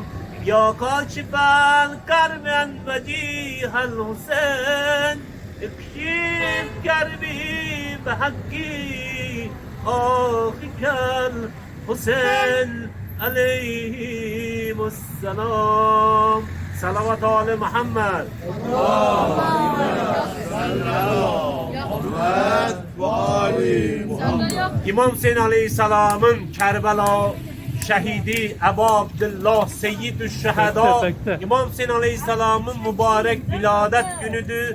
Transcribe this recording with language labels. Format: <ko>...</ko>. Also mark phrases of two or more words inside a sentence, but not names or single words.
<ar>یا کاشف الکرب وجیه الحسین اکشف کربی بحق آخک الحسین علیه السلام. صلوات آل محمد.</ar> <tr>İmam Hüseyin Aleyhisselam'ın Kerbela şehidi Ebu Abdullah Seyyid-ü Şehada İmam Hüseyin Aleyhisselam'ın mübarek viladet günüdür.</tr>